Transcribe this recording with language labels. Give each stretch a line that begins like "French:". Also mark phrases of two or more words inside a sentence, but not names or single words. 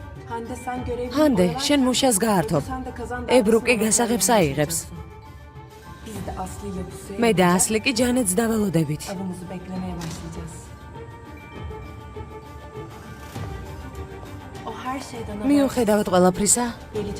Turkish: Hande sen görevli Hande, olarak-
Georgian: შენ მუშას გაართობ.
Turkish: Sen de kazan
Georgian: ებრუკი
Turkish: davasını
Georgian: გასაღებს
Turkish: başarılı
Georgian: აიღებს.
Turkish: Biz de Aslı ile Buse'ye
Georgian: მე და ასლი კი ჯანეთს დაველოდებით.
Turkish: avımızı beklemeye başlayacağız. O her şeyden habersiz
Georgian: მიუხედავად ყველაფრისა,
Turkish: gelecek.